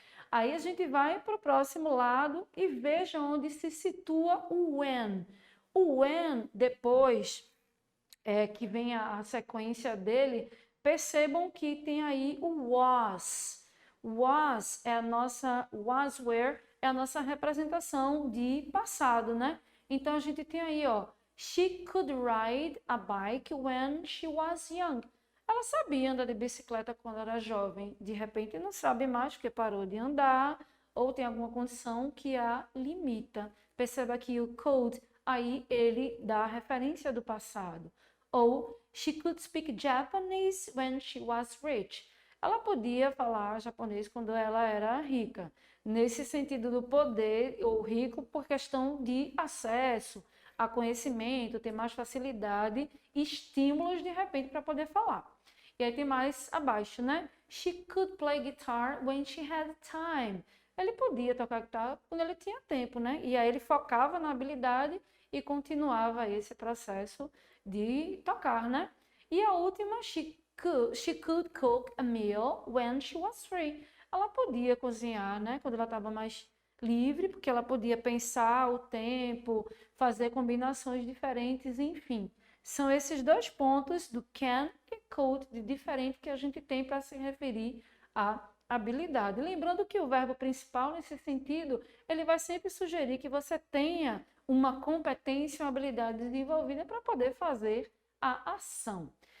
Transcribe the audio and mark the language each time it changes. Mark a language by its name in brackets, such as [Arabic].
[Portuguese] Aí a gente vai para o próximo lado e veja onde se situa o when. O when, depois que vem a sequência dele, percebam que tem aí o was. Was é a nossa, was where é a nossa representação de passado, né? Então a gente tem aí, ó, [English] she could ride a bike when she was young. Ela [Portuguese] ela sabia andar de bicicleta quando era jovem, de repente não sabe mais porque parou de andar ou tem alguma condição que a limita. Perceba que o could, aí ele dá a referência do passado. [English] Ou she could speak Japanese when she was rich. [Portuguese] Ela podia falar japonês quando ela era rica. Nesse sentido do poder, ou rico por questão de acesso a conhecimento, ter mais facilidade, estímulos de repente para poder falar. E aí tem mais abaixo, né? [English] She could play guitar when she had time. [Portuguese] Ele podia tocar guitarra quando ele tinha tempo, né? E aí ele focava na habilidade e continuava esse processo de tocar, né? E a última, [English] she could cook a meal when she was free. [Portuguese] Ela podia cozinhar, né? Quando ela estava mais livre, porque ela podia pensar o tempo, fazer combinações diferentes, enfim. São esses dois pontos do can e could de diferente que a gente tem para se referir à habilidade. Lembrando que o verbo principal, nesse sentido, ele vai sempre sugerir que você tenha uma competência, uma habilidade desenvolvida para poder fazer a ação.